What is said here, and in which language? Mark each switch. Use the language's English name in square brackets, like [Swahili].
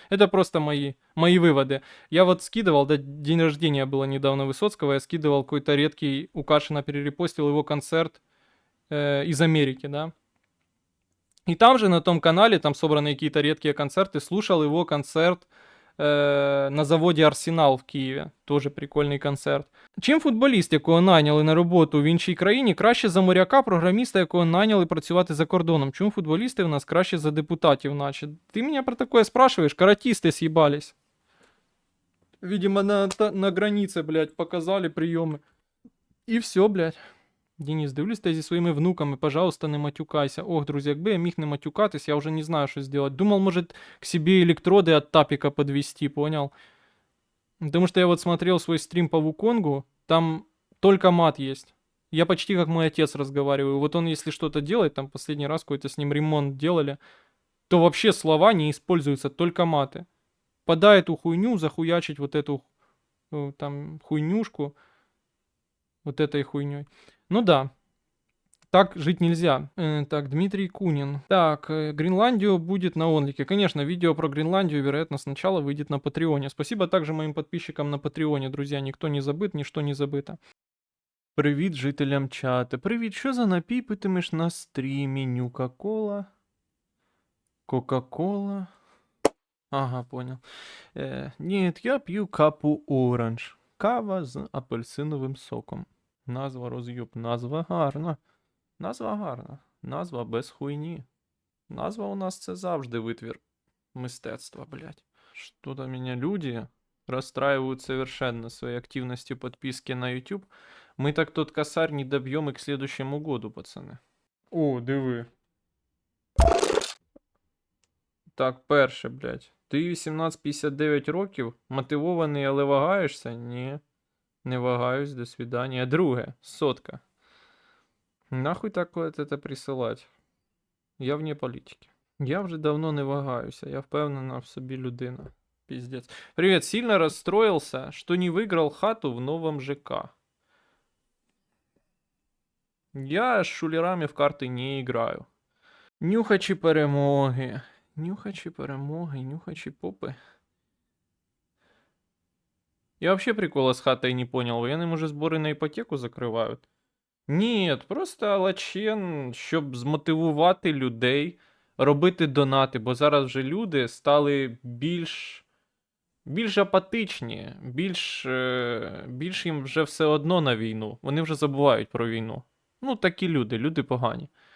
[Russian] Это просто мои выводы. Я вот скидывал, да, день рождения было недавно Высоцкого, я скидывал какой-то редкий, у Кашина перерепостил его концерт из Америки, да. И там же на том канале, там собраны какие-то редкие концерты, слушал его концерт [Ukrainian] на заводі Арсенал в Києві. [Russian] Тоже [Ukrainian] прикольний концерт. Чим футболіст, якого найняли на роботу в іншій країні, краще за моряка, програміста, якого найняли працювати за кордоном? Чому футболісти у нас краще за депутатів, наче? [Russian] Ти мене про такое спрашиваешь? Каратисты съебались. Видимо, на границе, блядь, показали приемы. [Ukrainian] І все, блядь. Денис, дивлюсь ти зі своїми внуками, [Russian] пожалуйста, [Ukrainian] не матюкайся. Ох, друзі, якби я міг не матюкатись, я вже не знаю, що зробити. [Russian] Думал, может, к себе электроды от тапика подвести, понял? Потому что я вот смотрел свой стрим по Вуконгу, там только мат есть. Я почти как мой отец разговариваю. Вот он, если что-то делает, там последний раз какой-то с ним ремонт делали, то вообще слова не используются, только маты. Подай эту хуйню, захуячить вот эту там хуйнюшку, вот этой хуйней. Ну да, так жить нельзя. Так, Дмитрий Кунин. Так, Гренландию будет на Онлике. Конечно, видео про Гренландию, вероятно, сначала выйдет на Патреоне. Спасибо также моим подписчикам на Патреоне, друзья. Никто не забыт, ничто не забыто. [Ukrainian] Привіт жителям чата. Привіт, що за напій питимеш на стрімі? [Russian] Нюка-кола? Кока-кола? Ага, понял. [Ukrainian] Нет, я п'ю капу оранж. Кава з апельсиновим соком. Назва роз'юб. Назва гарна. Назва гарна. Назва без хуйні. Назва у нас це завжди витвір мистецтва, блядь. [Russian] Что-то меня люди расстраивают совершенно своей активностью подписки на YouTube. Мы так тот косарь не добьем и к следующему году, пацаны. [Ukrainian] О, диви. Так, перше, блядь. Ти 18-59 років, мотивований, але вагаєшся? Ні. Не вагаюсь, [Russian] до свидания. [Ukrainian] Друге, сотка. [Russian] Нахуй так вот это присилать? [Ukrainian] Я вне політики. Я вже давно не вагаюся, я впевнена в собі людина. [Russian] Пиздец. Привет, сильно расстроился, что не выиграл хату в новом ЖК. Я с шулерами в карты не играю. [Ukrainian] Нюхачі перемоги. Нюхачі перемоги, нюхачі попи. [Russian] Я вообще прикола с хатой не понял. Военные уже сборы на іпотеку закривають? Нет, просто лачен, [Ukrainian] щоб змотивувати людей робити донати, бо зараз вже люди стали більш апатичні, більш їм вже все одно на війну. Вони вже забувають про війну. Ну, такі люди погані.